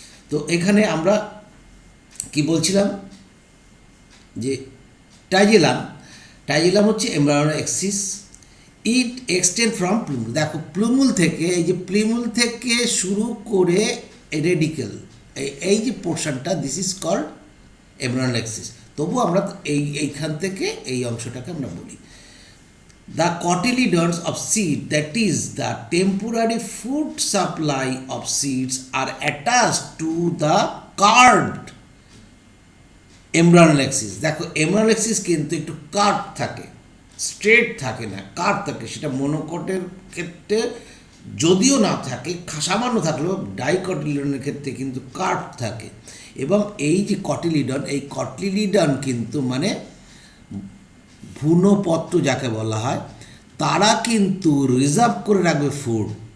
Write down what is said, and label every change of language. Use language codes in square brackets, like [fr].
[bn] তো এখানে আমরা কি বলছিলাম যে টাইজেলাম হচ্ছে embryonic Axis, [en] It extend from plumule. [bn] দেখো প্লুমুল থেকে, এই যে প্লুমুল থেকে শুরু করে রেডিকেল, এই যে পোর্শনটা, [en] This is called embryonic axis. [bn] তবু আমরা এইখান থেকে এই অংশটাকে আমরা বলি [en] the cotyledons of seed, that is the temporary food supply of seeds, are attached to the curved embryonal axis। [bn] দেখো embryonal axis কিন্তু একটু কার্ভ থাকে, স্ট্রেট থাকে না, কার্ভ থাকে। সেটা মনোকটের ক্ষেত্রে যদিও না থাকে, সামান্য থাকলেও ডাইকটিলিডনের ক্ষেত্রে কিন্তু কার্ভ থাকে। এবং এই যে কটিলিডন, এই কটিলিডন কিন্তু মানে ভ্রূণপত্র যাকে বলা হয়, তারা কিন্তু রিজার্ভ করে রাখবে ফুড।